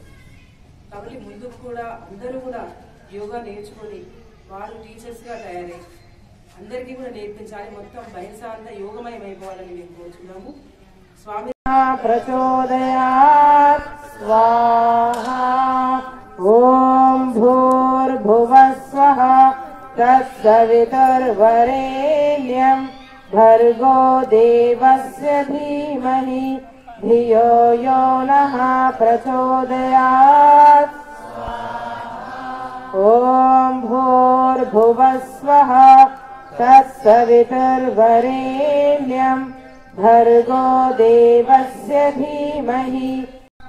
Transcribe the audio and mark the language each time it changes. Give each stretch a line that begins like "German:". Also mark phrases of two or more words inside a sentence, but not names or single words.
Telugu: కాబట్టి ముందుకు కూడా అందరూ కూడా యోగా నేర్చుకొని వాళ్ళు టీచర్స్గా తయారై అందరికీ కూడా నేర్పించాలి. మొత్తం బైన్సా అంతా యోగమయం అయిపోవాలని మేము కోరుచున్నాము.
Sanskrit: స్వామి ప్రచోదయాత్ స్వాహా. ఓం భూర్భువస్వః తత్సవితుర్వరేణ్యం భర్గో దేవస్య ధీమహి ధియో యో నః ప్రచోదయాత్. ఓం భూర్భువస్వః తత్సవితుర్వరేణ్యం భర్గో దేవస్య ధీమహి.